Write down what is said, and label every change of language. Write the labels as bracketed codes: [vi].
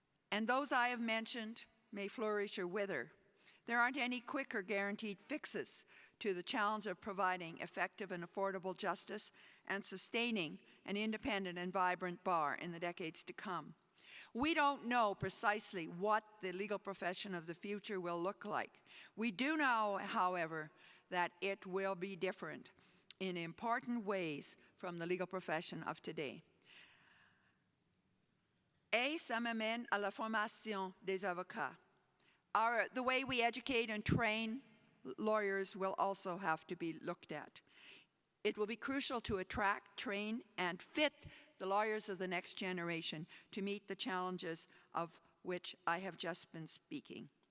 [en] And those I have mentioned may flourish or wither. There aren't any quick or guaranteed fixes to the challenge of providing effective and affordable justice and sustaining an independent and vibrant bar in the decades to come. We don't know precisely what the legal profession of the future will look like. We do know, however, that it will be different in important ways from the legal profession of today. [fr] Et ça m'amène à la formation des avocats. [en] The way we educate and train lawyers will also have to be looked at. It will be crucial to attract, train, and fit the lawyers of the next generation to meet the challenges of which I have just been speaking.